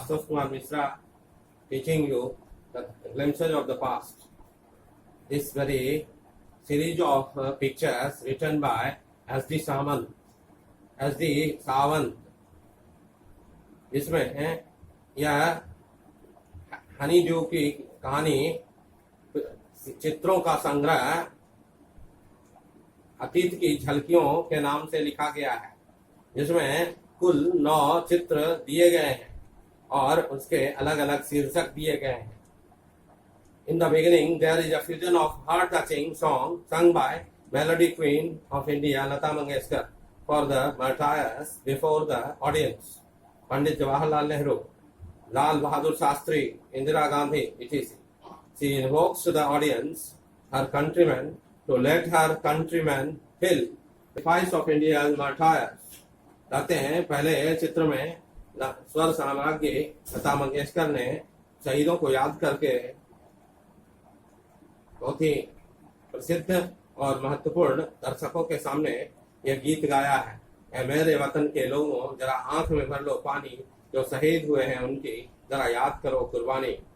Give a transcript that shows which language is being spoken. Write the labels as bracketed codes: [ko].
[en] Kumar Mishra teaching you the glimpses of the past. This very series of pictures written by S.D. Samant. S.D. Sawant. [hi] इसमें यह Honey due की कहानी चित्रों का संग्रह अतीत की झलकियों के नाम से लिखा गया है, जिसमें कुल 9 चित्र दिए गए हैं और उसके अलग अलग शीर्षक दिए गए हैं. [en] In the beginning, there is a fusion of heart-touching song sung by Melody Queen of India, Lata Mangeshkar, for the martyrs before the audience. Pandit Jawaharlal Nehru, Lal Bahadur Shastri, Indira Gandhi, etc. She invokes to the audience, her countrymen, to let her countrymen feel the sacrifice of India's martyrs. [hi] कहते हैं पहले चित्र में स्वर साम्राज्ञी लता मंगेशकर ने शहीदों को याद करके बहुत ही प्रसिद्ध और महत्वपूर्ण दर्शकों के सामने यह गीत गाया है. ऐ मेरे वतन के लोगों, जरा आंख में भर लो पानी, जो शहीद हुए हैं उनकी जरा याद करो कुर्बानी.